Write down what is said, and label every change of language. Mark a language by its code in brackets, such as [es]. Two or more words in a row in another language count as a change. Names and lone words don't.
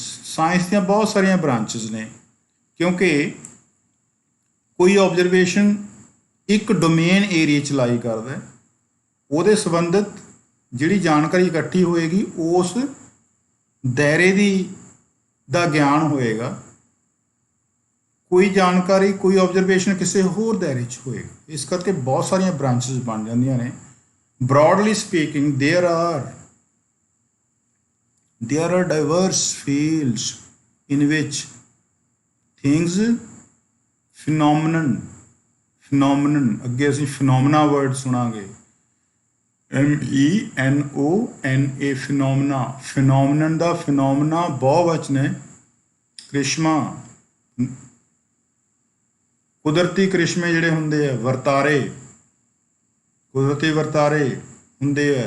[pa] ਸਾਇੰਸ ਦੀਆਂ ਬਹੁਤ ਸਾਰੀਆਂ ਬ੍ਰਾਂਚਿਸ ਨੇ, ਕਿਉਂਕਿ ਕੋਈ ਆਬਜ਼ਰਵੇਸ਼ਨ ਇੱਕ ਡੋਮੇਨ ਏਰੀਆ 'ਚ ਲਾਈ ਕਰਦਾ, ਉਹਦੇ ਸੰਬੰਧਿਤ ਜਿਹੜੀ ਜਾਣਕਾਰੀ ਇਕੱਠੀ ਹੋਏਗੀ ਉਸ ਦਾਇਰੇ ਦਾ ਗਿਆਨ ਹੋਏਗਾ। ਕੋਈ ਜਾਣਕਾਰੀ, ਕੋਈ ਆਬਜ਼ਰਵੇਸ਼ਨ ਕਿਸੇ ਹੋਰ ਦਾਇਰੇ 'ਚ ਹੋਏਗਾ। ਇਸ ਕਰਕੇ ਬਹੁਤ ਸਾਰੀਆਂ ਬ੍ਰਾਂਚਿਸ ਬਣ ਜਾਂਦੀਆਂ ਨੇ। [en] broadly speaking there are diverse fields in which things phenomenon [pa] ਅੱਗੇ ਅਸੀਂ [en] phenomena word ਸੁਣਾਂਗੇ, MENONA, phenomenon ਦਾ phenomena [pa] ਬਹੁਵਚਨ ਹੈ। ਕ੍ਰਿਸ਼ਮਾ, ਕੁਦਰਤੀ ਕ੍ਰਿਸ਼ਮੇ ਜਿਹੜੇ ਹੁੰਦੇ ਆ, ਵਰਤਾਰੇ, ਕੁਦਰਤੀ ਵਰਤਾਰੇ ਹੁੰਦੇ ਆ।